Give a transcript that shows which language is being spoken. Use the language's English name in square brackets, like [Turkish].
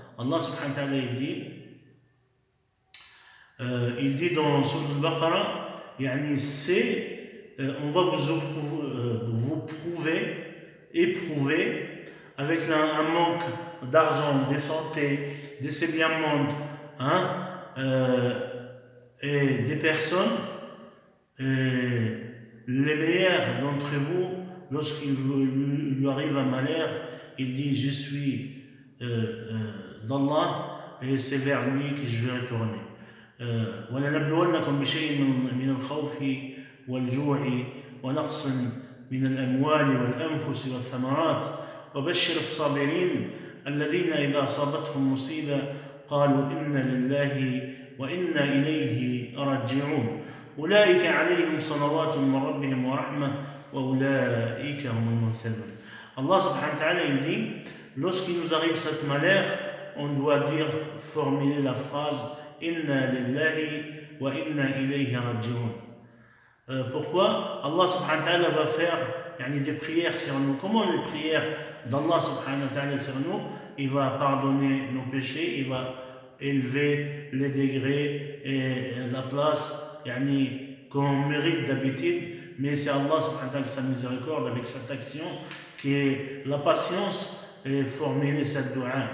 [French] Allah subhanahu wa ta'ala, il dit dans Sourate Al-Baqarah, on va vous éprouver avec un manque d'argent, de santé, de ces biens mondes, et des personnes. Les meilleurs d'entre vous, lorsqu'il lui arrive un malheur, il dit je suis d'Allah et c'est vers lui que je vais retourner. [Arabic] ولنبلونكم بشيء من الخوف والجوع ونقص من الأموال والأنفس والثمرات وبشر الصابرين الذين إذا أصابتهم مصيبة قالوا إنا لله وإنا إليه راجعون أولئك عليهم صلوات من ربهم ورحمة وأولئك هم المهتدون. [French] Allah subhanahu wa ta'ala il dit, lorsqu'il nous arrive cette malheur, on doit dire, formuler la phrase [Arabic] Inna lillahi wa inna ilayhi raji'un. [French] Pourquoi Allah subhanahu wa ta'ala va faire des prières sur nous? Comment les prières d'Allah subhanahu wa ta'ala sur nous? Il va pardonner nos péchés, il va élever les degrés et la place qu'on mérite d'habitude, mais c'est Allah subhanahu wa ta'ala sa miséricorde avec cette action qui est la patience et formuler cette dua.